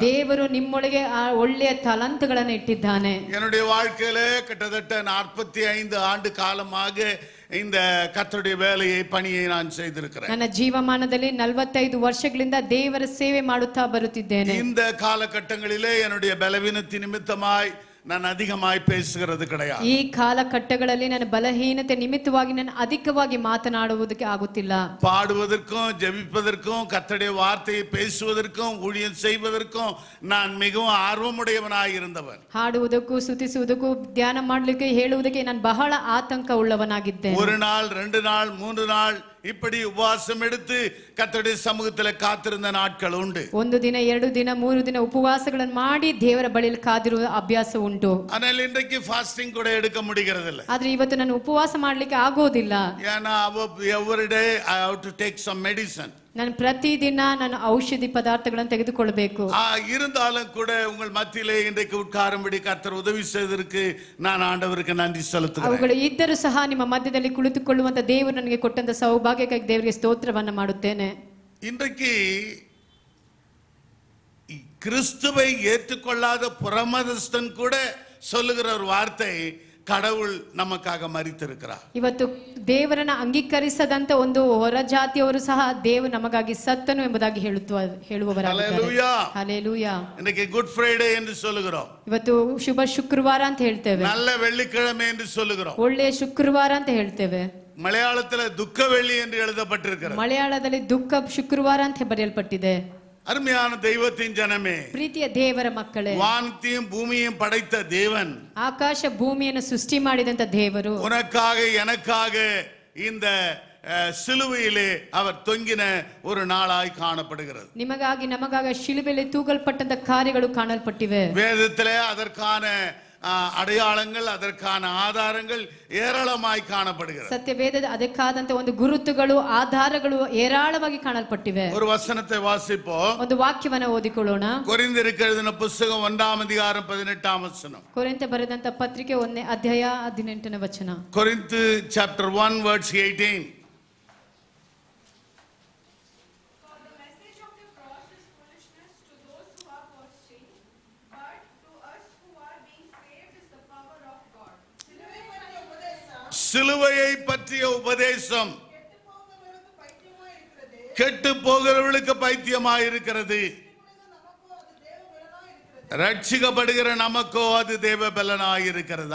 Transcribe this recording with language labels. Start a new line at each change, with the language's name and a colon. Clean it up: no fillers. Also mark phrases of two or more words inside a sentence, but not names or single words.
Kannada: ದೇವರು ನಿಮ್ಮೊಳಗೆ ಆ ಒಳ್ಳೆಯ ತಲಾಂತಗಳನ್ನು ಇಟ್ಟಿದ್ದಾನೆ.
Tamil: என்னுடைய வாழ்க்கையில கிட்டத்தட்ட 45 ஆண்டு காலமாக இந்த கர்த்தருடைய வேலையை பணியை நான் செய்திருக்கிறேன்.
Kannada: ನನ್ನ ಜೀವಮಾನದಲ್ಲಿ 45 ವರ್ಷಗಳಿಂದ ದೇವರ ಸೇವೆ ಮಾಡುತ್ತಾ ಬರುತ್ತಿದ್ದೇನೆ.
Tamil: இந்த காலகட்டங்களிலே என்னுடைய பலவீனத்தின் நிமித்தமாய் நான் அதிகமாய் பேசுகிறது கிடையாது.
Kannada: ಈ ಕಾಲಘಟ್ಟಗಳಲ್ಲಿ ನನ್ನ ಬಲಹೀನತೆ ನಿಮಿತ್ತವಾಗಿ ನಾನು ಅಧಿಕವಾಗಿ ಮಾತನಾಡುವುದಕ್ಕೆ ಆಗುತ್ತಿಲ್ಲ.
Tamil: பாடுவதற்கும் ஜெபிப்பதற்கும் கர்த்தருடைய வார்த்தையை பேசுவதற்கும் ஊழியம் செய்வதற்கும் நான் மிகவும் ஆர்வமுடையவனாய் இருந்தவன்.
Kannada: ಹಾಡುವುದಕ್ಕೂ ಸ್ತುತಿಸುವುದಕ್ಕೂ ಧ್ಯಾನ ಮಾಡಲಿಕ್ಕೆ ಹೇಳುವುದಕ್ಕೆ ನಾನು ಬಹಳ ಆತಂಕ ಉಳ್ಳವನಾಗಿದ್ದೆ.
Tamil: ஒரு நாள் 2 நாள் 3 நாள் இப்படி உபவாசம் எடுத்து கர்த்தருடைய சமூகத்தில் காத்திருந்த நாட்கள் உண்டு.
Kannada: 1 ದಿನ 2 ದಿನ 3 ದಿನ ಉಪವಾಸಗಳನ್ನು ಮಾಡಿ ದೇವರ ಬಳಿಯಲ್ಲಿ ಕಾದಿರುವ ಅಭ್ಯಾಸ ಉಂಟು.
Tamil: ஆனால் இன்றைக்கு ஃபாஸ்டிங் கூட எடுக்க முடிகிறது இல்லை.
Kannada: ಆದ್ರೆ ಇವತ್ತು ನಾನು ಉಪವಾಸ ಮಾಡಲಿಕ್ಕೆ ಆಗೋದಿಲ್ಲ.
English: ஏன்னா every day I have to take some medicine.
Kannada: ನಾನು ಪ್ರತಿದಿನ ನಾನು ಔಷಧಿ ಪದಾರ್ಥಗಳನ್ನು ತೆಗೆದುಕೊಳ್ಳಬೇಕು.
Tamil: இருந்தாலும் கூட உங்கள் மத்தியிலே இன்றைக்கு உட்காரும்படி கர்த்தர் உதவி செய்ததற்கு நான் ஆண்டவருக்கு நன்றி செலுத்துகிறேன்.
Kannada: ಅವುಗಳು ಇದ್ದರೂ ಸಹ ನಿಮ್ಮ ಮಧ್ಯದಲ್ಲಿ ಕುಳಿತುಕೊಳ್ಳುವಂತ ದೇವರು ನನಗೆ ಕೊಟ್ಟಂತ ಸೌಭಾಗ್ಯಕ್ಕಾಗಿ ದೇವರಿಗೆ ಸ್ತೋತ್ರವನ್ನ ಮಾಡುತ್ತೇನೆ.
Tamil: இன்றைக்கு கிறிஸ்துவை ஏற்றுக்கொள்ளாத புறமதஸ்தன் கூட சொல்லுகிற ஒரு வார்த்தை, கடவுள் நமக்காக ಮರಿತಿರುக்கிறார்.
Kannada: ಇವತ್ತು ದೇವರನ್ನ ಅಂಗೀಕರಿಸದಂತ ಒಂದು ಹೊರ ಜಾತಿಯವರು ಸಹ ದೇವರು ನಮಗಾಗಿ ಸತ್ತನು ಎಂಬುದಾಗಿ ಹೇಳುವವರಾಗಿದ್ದಾರೆ. ಹಲ್ಲೆಲೂಯಾ.
Tamil: இன்னைக்கு
English: Good Friday
Tamil: என்று சொல்லுகிறோம்.
Kannada: ಇವತ್ತು ಶುಭ ಶುಕ್ರವಾರ ಅಂತ ಹೇಳ್ತೇವೆ.
Tamil: நல்ல வெள்ளிக்கிழமை என்று சொல்லுகிறோம்.
Kannada: ಒಳ್ಳೆಯ ಶುಕ್ರವಾರ ಅಂತ ಹೇಳ್ತೇವೆ.
Tamil: மலையாளத்தில் துக்க வெள்ளி என்று எழுதப்பட்டிருக்கிறது.
Kannada: ಮಲಯಾಳದಲ್ಲಿ ದುಃಖ ಶುಕ್ರವಾರ ಅಂತ ಬರೆಯಲ್ಪಟ್ಟಿದೆ.
Tamil: அருமையான தெய்வத்தின் ஜனமே,
Kannada: ಪ್ರೀತಿಯ ದೇವರ ಮಕ್ಕಳೇ,
Tamil: வானத்தையும் பூமியையும் படைத்த தேவன்,
Kannada: ಆಕಾಶ ಭೂಮಿಯನ್ನು ಸೃಷ್ಟಿ ಮಾಡಿದಂತ ದೇವರು,
Tamil: உனக்காக எனக்காக இந்த சிலுவையிலே அவர் தொங்கின ஒரு நாளாய் காணப்படுகிறது.
Kannada: ನಿಮಗಾಗಿ ನಮಗಾಗಿ ಶಿಲುಬೆಯಲ್ಲಿ ತೂಗಲ್ಪಟ್ಟಂತ ಕಾರ್ಯಗಳು ಕಾಣಲ್ಪಟ್ಟಿವೆ.
Tamil: வேதத்திலே அதற்கான அடையாளங்கள், அதற்கான ஆதாரங்கள் ஏராளமாய் காணப்படுகிறது.
Kannada: ಸತ್ಯವೇದದ ಅದಕ್ಕಾದಂತ ಒಂದು ಗುರುತುಗಳು ಆಧಾರಗಳು ಏರಾಳವಾಗಿ ಕಾಣಲ್ಪಟ್ಟಿವೆ.
Tamil: ஒரு வசனத்தை வாசிப்போம்.
Kannada: ಒಂದು ವಾಕ್ಯವನ್ನು ಓದಿಕೊಳ್ಳೋಣ.
Tamil: கொரிந்தியருக்கு எழுதின புத்தகம் 1ஆம் அதிகாரம் 18ஆம் வசனம்.
Kannada: ಕೊರಿಂಥ ಬರೆದಂತ ಪತ್ರಿಕೆ 1ನೇ ಅಧ್ಯಾಯ 18ನೇ ವಚನ.
English: கொரிந்து chapter 1 verse 18.
Tamil: சிலுவையை பற்றிய உபதேசம் கெட்டு போகிறவர்களுக்கு பைத்தியமாய் இருக்கிறது, ரட்சிக்கப்படுகிற நமக்கோ அது தேவ பலனாய் இருக்கிறது.